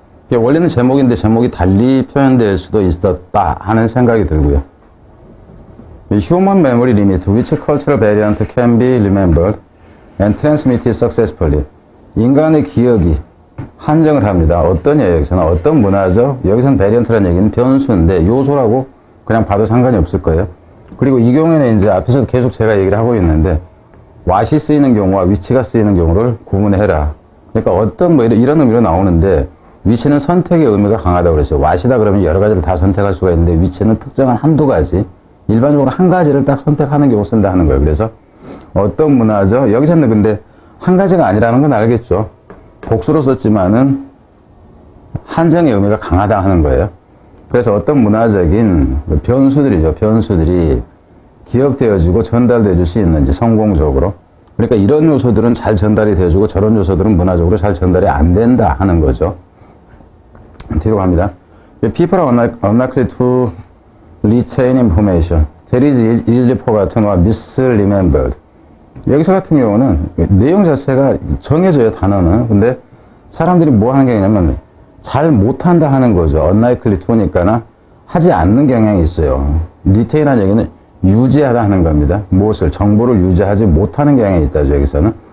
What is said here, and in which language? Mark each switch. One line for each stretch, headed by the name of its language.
Korean: 원래는 제목인데 제목이 달리 표현될 수도 있었다 하는 생각이 들고요.
English: Human memory limit which cultural variant can be remembered and transmitted successfully.
Korean: 인간의 기억이 한정을 합니다. 어떠냐, 여기서는 어떤 문화적, 여기서는 베리언트라는 얘기는 변수인데 요소라고 그냥 봐도 상관이 없을 거예요. 그리고 이 경우에는 이제 앞에서 계속 제가 얘기를 하고 있는데 what이 쓰이는 경우와 which가 쓰이는 경우를 구분해라. 그러니까 어떤 뭐 이런 의미로 나오는데 which는 선택의 의미가 강하다고 그랬어요. what이다 그러면 여러 가지를 다 선택할 수가 있는데 which는 특정한 한두 가지, 일반적으로 한 가지를 딱 선택하는 경우 쓴다 하는 거예요. 그래서 어떤 문화죠? 여기서는 근데 한 가지가 아니라는 건 알겠죠. 복수로 썼지만은 한정의 의미가 강하다 하는 거예요. 그래서 어떤 문화적인 변수들이죠. 변수들이 기억되어지고 전달되어 줄 수 있는지 성공적으로. 그러니까 이런 요소들은 잘 전달이 되어주고 저런 요소들은 문화적으로 잘 전달이 안 된다 하는 거죠. 뒤로 갑니다.
English: People are unlikely to retain information. That is easily forgotten or misremembered.
Korean: 여기서 같은 경우는 내용 자체가 정해져요, 단어는. 근데 사람들이 뭐 하는 게 있냐면 잘 못한다 하는 거죠. unlikely to니까 하지 않는 경향이 있어요. retain이라는 얘기는 유지하다 하는 겁니다. 무엇을? 정보를 유지하지 못하는 경향이 있다죠, 여기서는.